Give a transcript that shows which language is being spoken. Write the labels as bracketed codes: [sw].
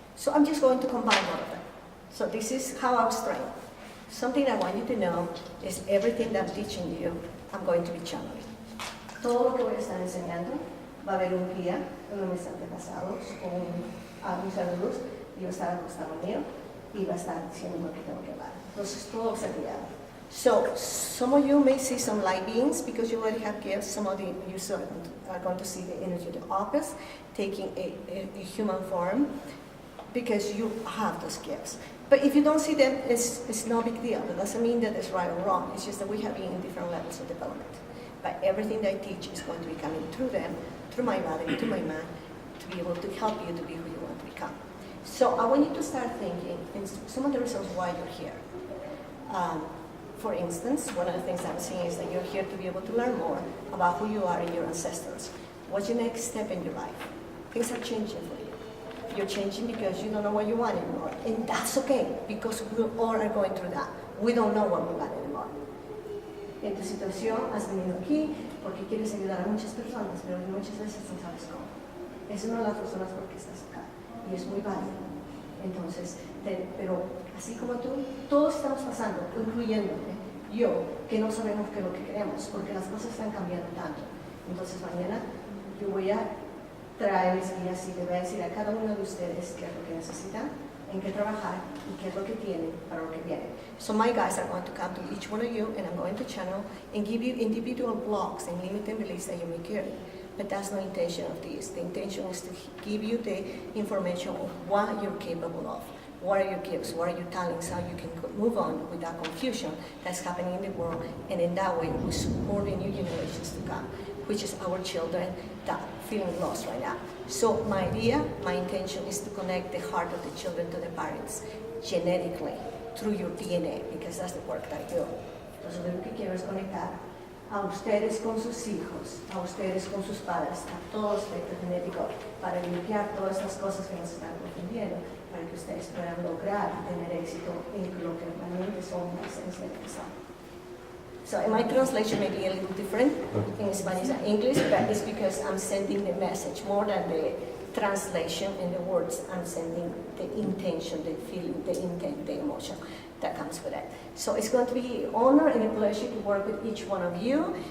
[en] So I'm just going to combine all of them. So this is how I was trained. Something I want you to know is everything that I'm teaching you, I'm going to be channeling. [es] Todo lo que voy a estar enseñando, va a haber un guía, uno de mis antepasados, un ser de luz, y va a estar acostado mío, y va a estar diciendo lo que tengo que hablar. Entonces todo va a ser guiado. [en] So some of you may see some light beings because you already have gifts. Some of you are going to see the energy of the office taking a human form because you have those gifts. But if you don't see them, it's no big deal. It doesn't mean that it's right or wrong. It's just that we have been in different levels of development. But everything that I teach is going to be coming through them, through my body, through my mind, to be able to help you to be who you want to become. So I want you to start thinking, and some of the reasons why you're here. For instance, one of the things I'm seeing is that you're here to be able to learn more about who you are and your ancestors. What's your next step in your life? Things are changing for you. You're changing because you don't know what you want anymore. And that's okay, because we all are going through that. We don't know what we want anymore. [es] En tu situación has venido aquí porque quieres ayudar a muchas personas, pero muchas veces no sabes cómo. Es una de las razones por qué estás acá. Y es muy válido. Entonces, pero así como tú, todos estamos pasando, incluyéndote, yo, que no sabemos qué es lo que queremos, porque las cosas están cambiando tanto. Entonces mañana yo voy a traer mis guías y le voy a decir a cada uno de ustedes qué es lo que necesitan, en qué trabajar y qué es lo que tienen para lo que viene. [en] So my guys are going to come to each one of you and I'm going to channel and give you individual blocks and limiting beliefs that you may carry. But that's no intention of this. The intention is to give you the information of what you're capable of. What are your gifts? What are your talents? How you can move on with that confusion that's happening in the world. And in that way, we support the new generations to come, which is our children that are feeling lost right now. So my idea, my intention is to connect the heart of the children to the parents genetically through your DNA, because that's the work that I do. [es] Entonces lo que quiero es conectar a ustedes con sus hijos, a ustedes con sus padres, a todo aspecto genético, para limpiar todas estas cosas que nos están confundiendo, para que ustedes puedan lograr tener éxito en lo que realmente son la esencia de que son. [en] So my translation may be a little different in Spanish and English, but it's because I'm sending the message more than the translation and the words. I'm sending the intention, the feeling, the intent, the emotion that comes with it. So it's going to be an honor and a pleasure to work with each one of you.